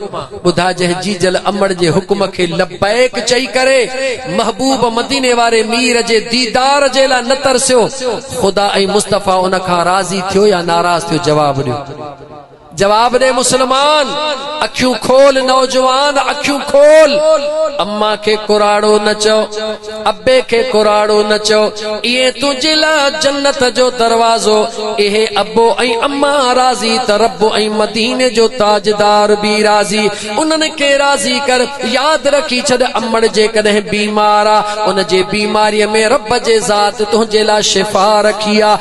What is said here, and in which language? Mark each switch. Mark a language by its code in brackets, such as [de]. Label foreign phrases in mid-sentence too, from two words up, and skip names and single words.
[sd] ॿुधा जे जीजल अमड़ जे हुक्म खे लब्बैक चई करे महबूब मदीने वारे मीर जे दीदार जे लाइ न तरसियो, खुदा ऐं मुस्तफा उन खां राज़ी थियो या नाराज थियो? जवाब ॾियो, जवाब दे मुसलमान। अखियूं खोल नौजवान, अखियूं खोल। अम्मा के कुराड़ो न चो, अब्बे के कुराड़ो न चो, ये तुझे ला जन्नत जो दरवाजो। इहे अब्बो ऐं अम्मा राज़ी त रब्बो ऐं मदीने जो ताजदार भी राज़ी, उन्हनि के राज़ी कर। याद रखी छॾ अमड़ जे कॾहिं बीमार आ, उन जे बीमारीअ में रब जे ज़ात तुंहिंजे लाइ शिफ़ा रखी आ।